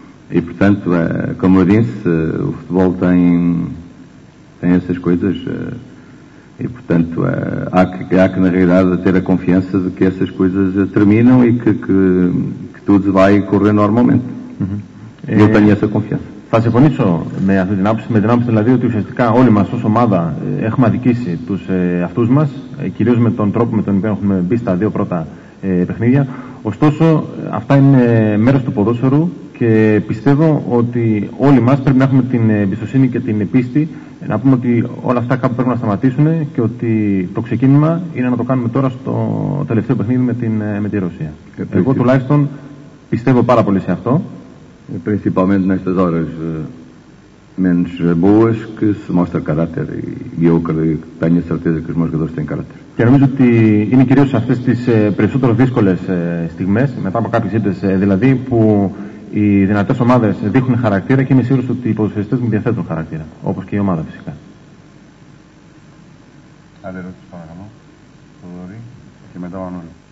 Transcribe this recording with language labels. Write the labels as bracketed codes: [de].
[pt] E portanto, como eu disse, o futebol tem essas coisas e portanto há que na realidade ter a confiança de que essas coisas terminam e que tudo vai correr normalmente. Eu tenho essa confiança. [el] Θα συμφωνήσω με αυτή την άποψη, δηλαδή ότι ουσιαστικά όλοι μας ως ομάδα έχουμε αδικήσει τους αυτούς μας, κυρίως με τον τρόπο με τον οποίο έχουμε μπει στα 2 πρώτα παιχνίδια. Ωστόσο, αυτά είναι μέρος του ποδόσφαιρου και πιστεύω ότι όλοι μας πρέπει να έχουμε την εμπιστοσύνη και την πίστη να πούμε ότι όλα αυτά κάπου πρέπει να σταματήσουν και ότι το ξεκίνημα είναι να το κάνουμε τώρα στο τελευταίο παιχνίδι με τη Ρωσία. Εγώ τουλάχιστον πιστεύω πάρα πολύ σε αυτό. [pt] Principalmente nestas horas menos boas que se mostra caráter e eu tenho a certeza que os meus jogadores têm caráter. [el] Και νομίζω ότι είναι κυρίως σε αυτές τις περισσότερο δύσκολες στιγμές, μετά από κάποιες ήττες δηλαδή, που οι δυνατές ομάδες δείχνουν χαρακτήρα και είμαι σίγουρος ότι οι ποδοσφαιριστές μου διαθέτουν χαρακτήρα, όπως και η ομάδα φυσικά. Άλλη ερώτηση παρακαλώ. Θοδωρή και μετά ο Ανώλη.